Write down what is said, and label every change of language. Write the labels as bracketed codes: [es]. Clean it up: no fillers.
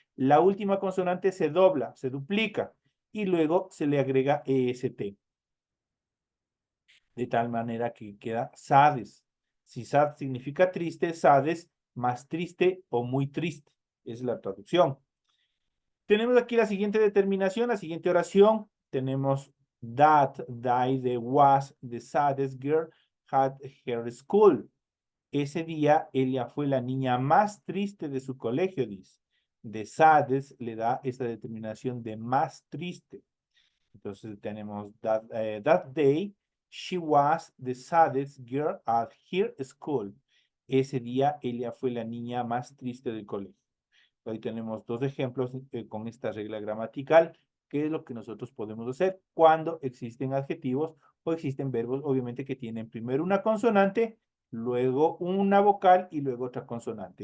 [es] La última consonante se dobla, se duplica y luego se le agrega EST. De tal manera que queda sades. Si sad significa triste, sades más triste o muy triste. Es la traducción. Tenemos aquí la siguiente determinación, la siguiente oración. Tenemos [en] that day was the saddest girl at her school. [es] Ese día ella fue la niña más triste de su colegio, dice. De saddest le da esta determinación de más triste. Entonces tenemos [en] that day, she was the saddest girl at her school. [es] Ese día ella fue la niña más triste del colegio. Ahí tenemos dos ejemplos con esta regla gramatical. ¿Qué es lo que nosotros podemos hacer cuando existen adjetivos o existen verbos, obviamente, que tienen primero una consonante, luego una vocal y luego otra consonante?